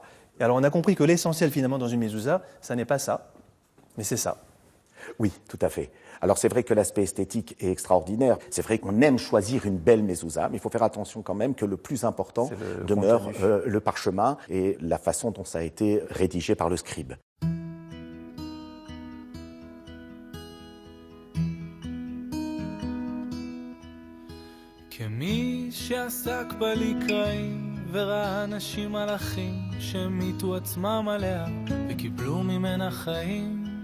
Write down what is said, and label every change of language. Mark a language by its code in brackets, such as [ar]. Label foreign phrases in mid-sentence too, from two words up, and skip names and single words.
[fr] Et alors, on a compris que l'essentiel, finalement, dans une mezouza, ça n'est pas ça, mais c'est ça. Oui, tout à fait. Alors, c'est vrai que l'aspect esthétique est extraordinaire. C'est vrai qu'on aime choisir une belle mezouza, mais il faut faire attention quand même que le plus important demeure le parchemin et la façon dont ça a été rédigé par le scribe. [he] וראה אנשים מלאכים שמיתו עצמם עליה וקיבלו ממנה חיים